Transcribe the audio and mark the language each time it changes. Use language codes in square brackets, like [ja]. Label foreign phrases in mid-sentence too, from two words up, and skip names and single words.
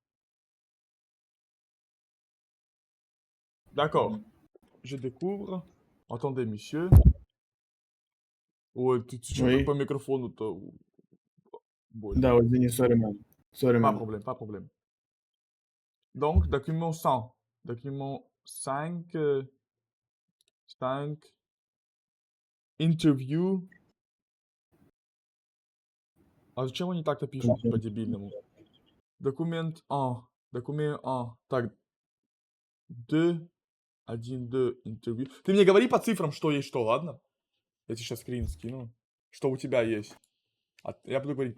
[fr] D'accord. Je découvre. Attendez, monsieur. [ru] Ой, ты чё-то по [fr] Oui. [ru] микрофону-то больно. Да, вот извини, [en] sorry, man. Sorry, [fr] Pas de man. problème, pas de problème. Donc, document 100. Document 5. 5. Interview. [ru] А зачем они так-то пишут по-дебильному? Документ 1. Документ 1. Так, 2. 1, 2, интервью. Ты мне говори по цифрам, что есть что, ладно? Я тебе сейчас скрин скину. Что у тебя есть. Я буду говорить,